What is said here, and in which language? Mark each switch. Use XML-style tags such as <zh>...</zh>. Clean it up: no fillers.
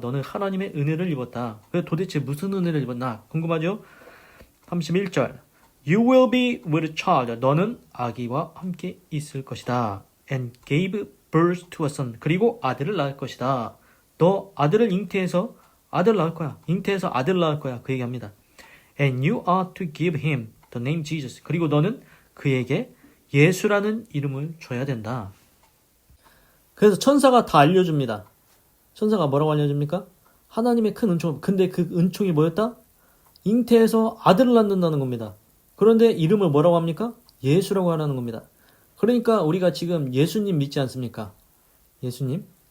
<ko>너는 하나님의 은혜를 입었다. 도대체 무슨 은혜를 입었나? 궁금하죠? 31절</ko> <en>You will be with child.</en> <ko>너는 아기와 함께 있을 것이다.</ko> <en>And gave birth to a son.</en> <ko>그리고 아들을 낳을 것이다. 너 아들을 잉태해서 아들 낳을 거야. 잉태해서 아들 낳을 거야. 그 얘기합니다.</ko> <en>And you are to give him the name Jesus.</en> <ko>그리고 너는 그에게 예수라는 이름을 줘야 된다. 그래서 천사가 다 알려줍니다. 천사가 뭐라고 알려줍니까? 하나님의 큰 은총. 근데 그 은총이 뭐였다? 잉태해서 아들을 낳는다는 겁니다. 그런데 이름을 뭐라고 합니까? 예수라고 하라는 겁니다. 그러니까 우리가 지금 예수님 믿지 않습니까? 예수님.</ko>